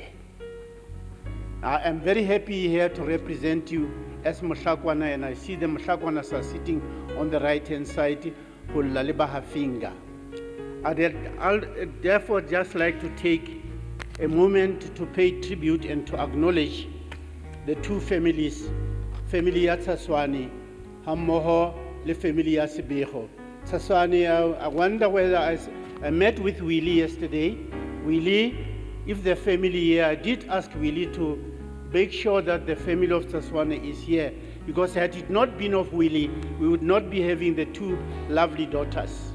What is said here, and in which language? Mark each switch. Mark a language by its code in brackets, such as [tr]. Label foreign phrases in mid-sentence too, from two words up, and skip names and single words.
[en] I am very happy here to represent you as Tsaoane, and I see the Tsaoanes are sitting on the right-hand side, Hulalibaha finger. I'll therefore just like to take a moment to pay tribute and to acknowledge the two families, family ya Tsaoane, Hammoho, the family ya Sebego. Tsaoane, I wonder whether I met with Willie yesterday. Willie, if the family here, I did ask Willie to make sure that the family of Tsaoane is here, because had it not been of Willie, we would not be having the two lovely daughters.